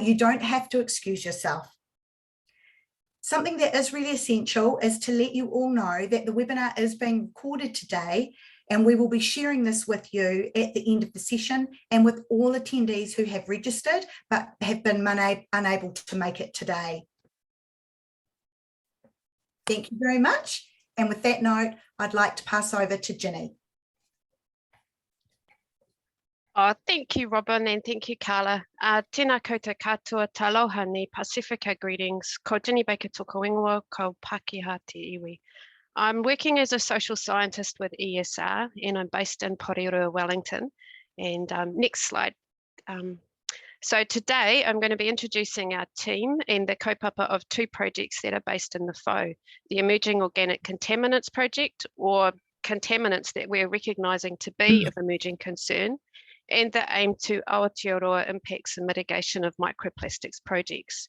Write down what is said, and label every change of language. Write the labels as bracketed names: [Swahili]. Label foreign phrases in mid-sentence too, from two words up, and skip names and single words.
[English] You don't have to excuse yourself. Something that is really essential is to let you all know that the webinar is being recorded today, and we will be sharing this with you at the end of the session and with all attendees who have registered but have been unable to make it today. Thank you very much. And with that note, I'd like to pass over to Jinny. Oh, thank you, Robin, and thank you, Carla. [Māori] Tēnā koutou katoa, [Niuean] taloha ni [English] Pasifika greetings. [Māori] Ko Jinny Baker toko ingoa, ko Pākehā te iwi. [English] I'm working as a social scientist with ESR, and I'm based in Porirua, Wellington. And next slide. So today I'm going to be introducing our team and the kaupapa of two projects that are based in the Whau, the Emerging Organic Contaminants Project, or contaminants that we're recognising to be of emerging concern, and the aim to Aotearoa impacts and mitigation of microplastics projects.